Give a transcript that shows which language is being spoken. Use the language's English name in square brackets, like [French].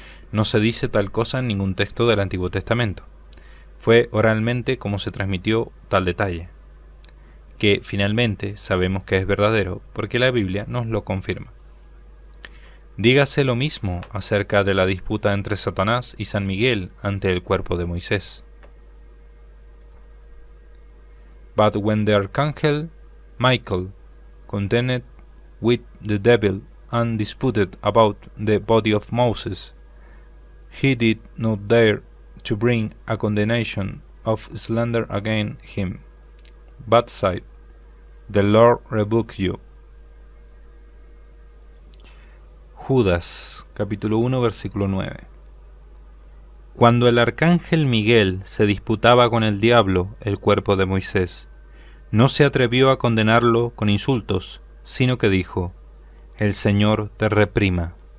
[Spanish] No se dice tal cosa en ningún texto del Antiguo Testamento. Fue oralmente como se transmitió tal detalle, que finalmente sabemos que es verdadero porque la Biblia nos lo confirma. Dígase lo mismo acerca de la disputa entre Satanás y San Miguel ante el cuerpo de Moisés. [English] But when the archangel Michael contended with the devil and disputed about the body of Moses, he did not dare to bring a condemnation of slander against him, but said, The Lord rebuke you. [Spanish] Judas, capítulo 1, versículo 9. Cuando el arcángel Miguel se disputaba con el diablo el cuerpo de Moisés, no se atrevió a condenarlo con insultos, sino que dijo: El Señor te reprima.